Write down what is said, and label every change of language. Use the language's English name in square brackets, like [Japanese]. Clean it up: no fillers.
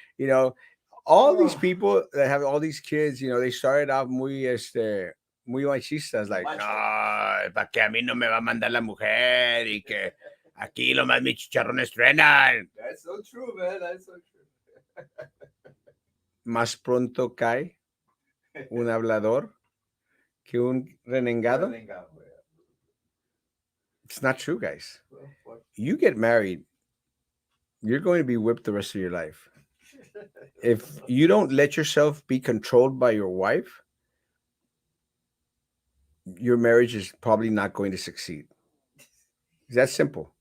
[English] You know, all these people that have all these kids, they started out muy machistas, like, [Spanish] Macho. no, para que a mí no me va a mandar la mujer y que aquí lo más mis chicharrones truenan. [English] That's so true, man. That's so true. [Spanish] Más pronto cae un hablador que un renegado. [English] It's not true, guys. You get married, you're going to be whipped the rest of your life. If you don't let yourself be controlled by your wife, your marriage is probably not going to succeed. It's that simple.